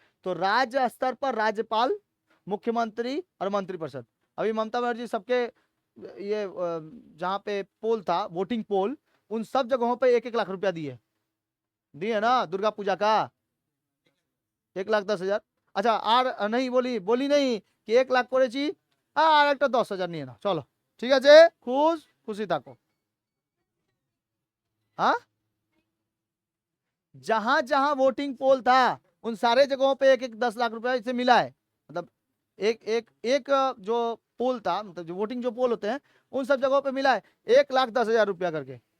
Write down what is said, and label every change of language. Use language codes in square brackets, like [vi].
[hi] तो राज्य स्तर पर राज्यपाल, मुख्यमंत्री और मंत्रिपरिषद। अभी ममता बनर्जी सबके ये जहाँ पे पोल था, वोटिंग पोल, उन सब जगहों पे 1-1 लाख रुपया दिए, दिए ना, दुर्गा पूजा का 1,10,000। [bn] अच्छा আর [hi] नहीं बोली, बोली नहीं कि 1 लाख [bn] করেছি, আর একটা 10,000 নিয়ে নাও, চলো ঠিক আছে, খুশি থাকো। [hi] हाँ, जहां जहां वोटिंग पोल था उन सारे जगहों पे 1-1 10 लाख रुपया इसे मिला है। मतलब एक एक एक जो पोल था, मतलब जो वोटिंग जो पोल होते हैं, उन सब जगहों पे मिला है 1,10,000 रुपया करके।